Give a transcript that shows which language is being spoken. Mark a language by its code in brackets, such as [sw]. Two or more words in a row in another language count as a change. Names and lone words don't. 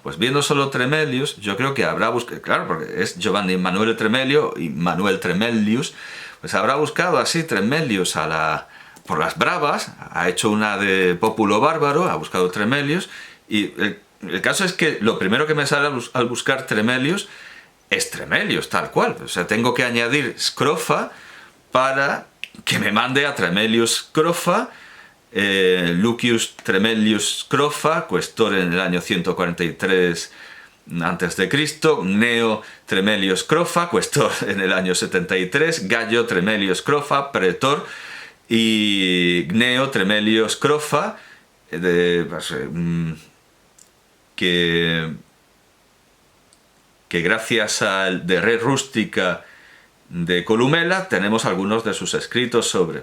[es] Pues viendo solo Tremelius, yo creo que habrá buscado, claro, porque es Giovanni Emanuele Tremelio y Manuel Tremelius, pues habrá buscado así Tremelius por las bravas, ha hecho una de Pópulo Bárbaro, ha buscado Tremelius, y el caso es que lo primero que me sale al buscar Tremelius es Tremelius, tal cual. O sea, tengo que añadir Scrofa para que me mande a Tremelius Scrofa, Lucius Tremelius Scrofa, cuestor en el año 143 a.C., Gneo Tremelius Scrofa, cuestor en el año 73, Gallo Tremelius Scrofa, pretor, y Gneo Tremelius Scrofa, que gracias al de Re Rústica de Columela tenemos algunos de sus escritos sobre.